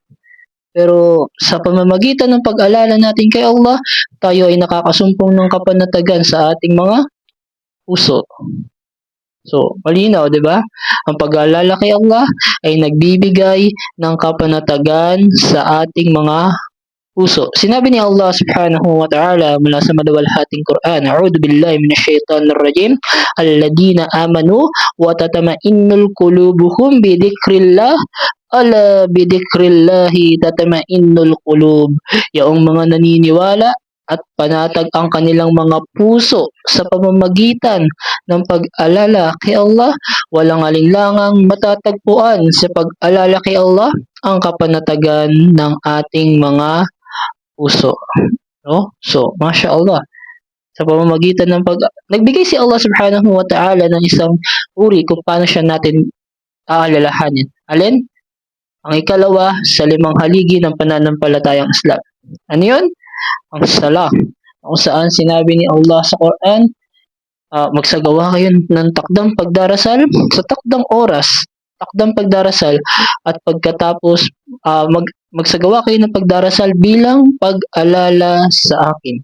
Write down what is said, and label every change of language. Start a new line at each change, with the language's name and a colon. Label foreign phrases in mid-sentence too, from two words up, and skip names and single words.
Filipino: Pero sa pamamagitan ng pag-alala natin kay Allah, tayo ay nakakasumpong ng kapanatagan sa ating mga puso. So, malinaw, di ba? Ang pag-aalala kay Allah ay nagbibigay ng kapanatagan sa ating mga puso. Sinabi ni Allah
Arabic: سبحانه وتعالى
Filipino: mula sa maluwalhating Quran,
Arabic: أعوذ بالله من الشيطان الرجيم الذين آمنوا وتطمئن قلوبهم بذكر الله ألا بذكر الله تطمئن القلوب.
Filipino: Yaong mga naniniwala at panatag ang kanilang mga puso sa pamamagitan ng pag-alala kay Allah, walang alinlangang matatagpuan sa pag-alala kay Allah ang kapanatagan ng ating mga puso.
English: No? So,
Arabic: ما شاء الله.
Filipino: Sa pamamagitan ng nagbigay si Allah
Arabic: سبحانه وتعالى
Filipino: ng isang uri kung paano siya natin aalalahanin. Alin? Ang ikalawa sa 5 haligi ng pananampalatayang Islam. Ano yun? Ang salah. Kung saan sinabi ni Allah sa Quran, magsagawa kayo ng takdang pagdarasal sa takdang oras, takdang pagdarasal, at pagkatapos magsagawa kayo ng pagdarasal bilang pag-alala sa akin.